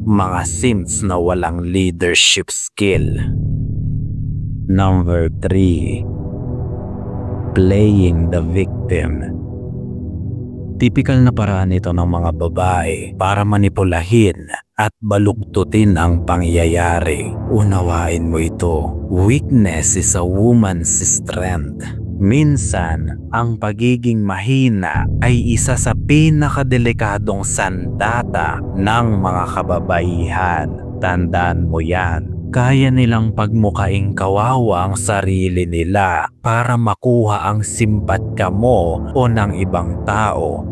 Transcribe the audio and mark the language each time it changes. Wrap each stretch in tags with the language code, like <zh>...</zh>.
<tl>Mga simps na walang leadership skill.</tl> <en>Number 3. Playing the victim.</en> <tl>Tipikal na paraan ito ng mga babae para manipulahin at baluktutin ang pangyayari. Unawain mo ito.</tl> <en>Weakness is a woman's strength.</en> <tl>Minsan, ang pagiging mahina ay isa sa pinakadelikadong sandata ng mga kababaihan. Tandaan mo yan. Kaya nilang pagmukaing kawawa ang sarili nila para makuha ang simpatka mo o ng ibang tao.</tl>